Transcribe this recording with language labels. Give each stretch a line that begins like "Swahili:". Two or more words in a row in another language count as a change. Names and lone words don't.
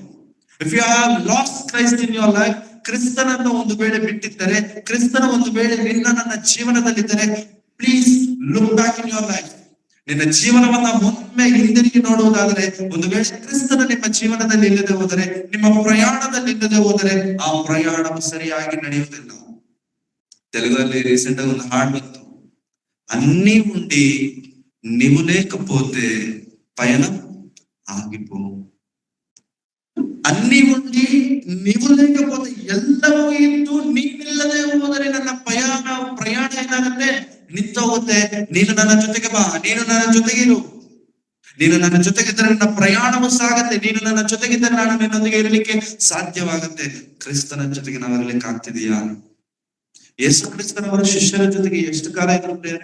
English: If you have lost Christ in your life,
Kannada: ಕ್ರಿಸ್ತನನ್ನು ಒಂದು ವೇಳೆ ಬಿಟ್ಟಿದ್ದರೆ, ಕ್ರಿಸ್ತನ ಒಂದು ವೇಳೆ ನನ್ನ ಜೀವನದಲ್ಲಿದ್ದರೆ,
English: please look back in your life.
Kannada: ನಿನ್ನ ಜೀವನವನ್ನ ಒಮ್ಮೆ ಹಿಂದಿರುಗಿ ನೋಡುವುದಾದರೆ, ಒಂದು ವೇಳೆ ಕ್ರಿಸ್ತನ ನಿಮ್ಮ ಜೀವನದಲ್ಲಿ ಇಲ್ಲದೆ ಹೋದರೆ, ನಿಮ್ಮ ಪ್ರಯಾಣದಲ್ಲಿ ಇಲ್ಲದೆ ಹೋದರೆ, ಆ ಪ್ರಯಾಣವು ಸರಿಯಾಗಿ ನಡೆಯುವುದಿಲ್ಲ. తెలుగులో ರೀಸೆಂಟ್ ಆಗಿ ಒಂದು ಹಾಡು ಬಂತು,
Telugu: అన్ని ఉండి నీవు లేకపోతే పయనం ఆగిపో. అన్ని ఉండి నీవు లేకపోతే,
Kannada: ಎಲ್ಲವೂ ಇದ್ದು ನೀನಿಲ್ಲದೆ ಹೋದರೆ ನನ್ನ ಪ್ರಯಾಣ ಏನಾಗುತ್ತೆ? ನಿಂತೋಗುತ್ತೆ. ನೀನು ನನ್ನ ಜೊತೆಗೆ ಬಾ, ನೀನು ನನ್ನ ಜೊತೆಗಿರು. ನೀನು ನನ್ನ ಜೊತೆಗಿದ್ದರೆ ನನ್ನ ಪ್ರಯಾಣವು ಸಾಗತ್ತೆ. ನೀನು ನನ್ನ ಜೊತೆಗಿದ್ದರೆ ನಾನು ನಿನ್ನೊಂದಿಗೆ ಇರಲಿಕ್ಕೆ ಸಾಧ್ಯವಾಗುತ್ತೆ. ಕ್ರಿಸ್ತನ ಜೊತೆಗೆ ನಾವು ಇರಲಿಕ್ಕೆ ಆಗ್ತಿದೆಯಾ? ಯೇಸು ಕ್ರಿಸ್ತನವರ ಶಿಷ್ಯರ ಜೊತೆಗೆ ಎಷ್ಟು ಕಾಲ ಇದ್ರು ಪ್ರಿಯರೇ?